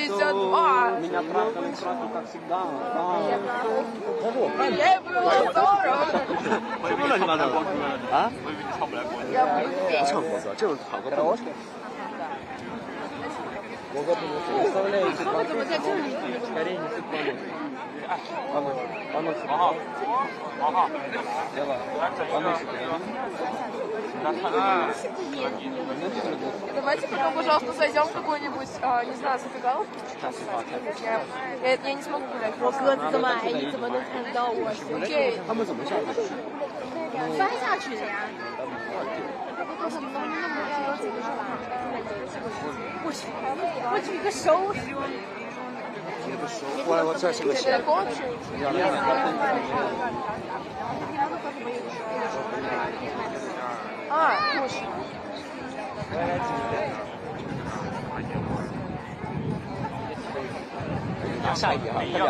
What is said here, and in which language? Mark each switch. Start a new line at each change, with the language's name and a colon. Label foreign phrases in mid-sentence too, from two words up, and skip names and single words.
Chinese: 什么乱七八糟的啊？不唱国歌，这种好歌不能唱。他们怎么在这里？
Russian: Давайте потом, пожалуйста, зайдем в какой-нибудь, не знаю, забегаловку. Я не смогу гулять.
Chinese: 我鸽子这么矮，你怎么能看到我？ OK。他们怎么下去？翻下去的呀。我举个手。我这是个鞋。拿下一点啊，快点！